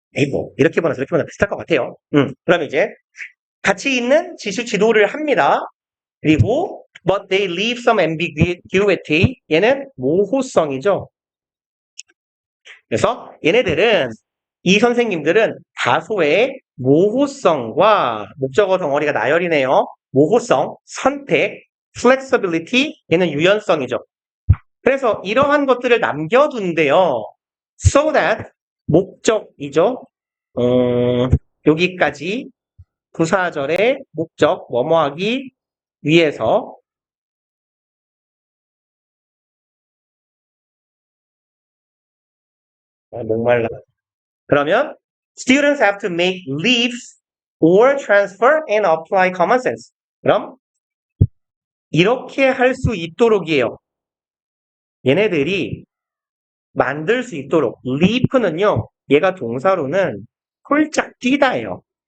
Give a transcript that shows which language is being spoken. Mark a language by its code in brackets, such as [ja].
[ko] 뭐 이렇게 보나 저렇게 보나 비슷할 것 같아요. 그럼 이제 같이 있는 지수 지도를 합니다. 그리고 [en] but they leave some ambiguity. [ko] 얘는 모호성이죠. 그래서 얘네들은 이 선생님들은 다소의 모호성과 목적어 덩어리가 나열이네요. 모호성, 선택, flexibility, 얘는 유연성이죠. 그래서 이러한 것들을 남겨둔대요. [en] So that [ko] 목적이죠. 여기까지 부사절의 목적 뭐뭐하기 위해서 목말라. 그러면 [en] students have to make leaves or transfer and apply common sense. [ko] 그럼 이렇게 할 수 있도록이에요. 얘네들이 만들 수 있도록 leap는요. 얘가 동사로는 홀짝 뛰다예요.